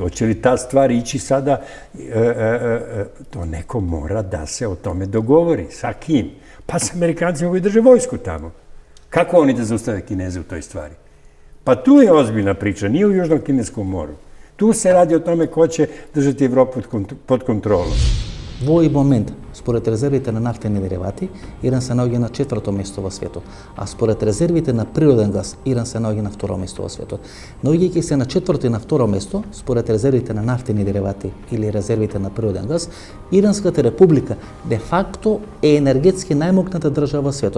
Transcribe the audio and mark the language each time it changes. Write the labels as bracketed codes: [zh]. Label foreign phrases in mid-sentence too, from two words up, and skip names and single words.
[sr] Hoće li ta stvar ići sada? To neko mora da se o tome dogovori. Sa kim? Pa sa Amerikancima koji drže vojsku tamo. Kako oni da zaustave Kineze u toj stvari? Pa tu je ozbiljna priča, nije u Južnom Kineskom moru. Tu se radi o tome ko će držati Evropu pod kontrolom. [mk] Во овој момент, според резервите на нафтени деривати, Иран се наоѓа на 4-то место во светот, а според резервите на природен газ, Иран се наоѓа на 2-ро место во светот. Наоѓајќи се на 4-то и на 2-ро место, според резервите на нафтени деривати или резервите на природен газ, Иранската република де факто е енергетски најмокната држава во светот.